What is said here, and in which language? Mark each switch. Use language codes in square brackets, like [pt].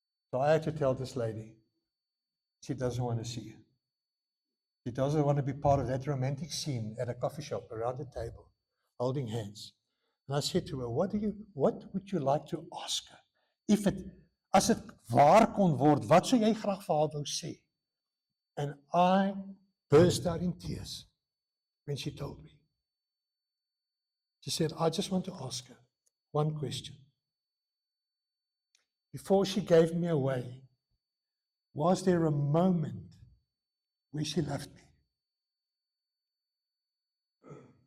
[en] So I had to tell this lady, she doesn't want to see you. She doesn't want to be part of that romantic scene at a coffee shop around the table, holding hands. And I said to her, what would you like to ask her? [af] As dit waar kon word, wat sou jy graag vir haar wou sê? [en] And I burst out in tears when she told me. She said, I just want to ask her one question. Before she gave me away, was there a moment where she loved me?